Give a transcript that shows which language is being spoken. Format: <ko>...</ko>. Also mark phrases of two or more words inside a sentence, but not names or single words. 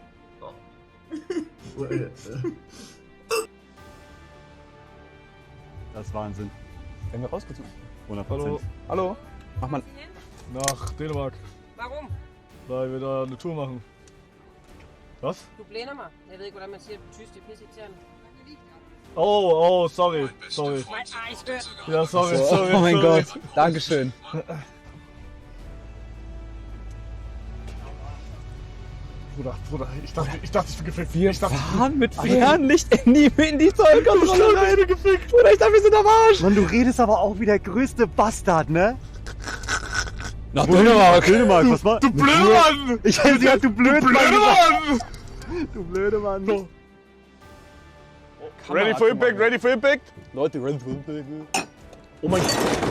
<de>Das ist Wahnsinn. Werden wir rausgezogen? 100%. Hallo. Hallo. Mach mal. Nach Dänemark. Warum? Weil wir da eine Tour machen. Was?</de> <da>Du blænder mig. Jeg ved ikke, hvordan man siger tysk. Det er pisseirriterende.</da> <de>Oh, sorry. Sorry. Ja, sorry. Oh mein Gott. Dankeschön. Bruder, ich dachte, ich bin gefickt. Wir fahren mit Fernlicht in die Zollkontrolle rein. Bruder, ich dachte, wir sind am Arsch. Mann, du redest aber auch wie der größte Bastard, ne? Nach Dänemark. Dänemark, was war? Du blöde Mann! Ich hätte gesagt, du blöde Mann! Du blöde Mann. So.</de> <en>Ready for Impact, ready for Impact?</en> <de>Leute,</de> <en>ready for Impact.</en> <de>Oh mein Gott.</de>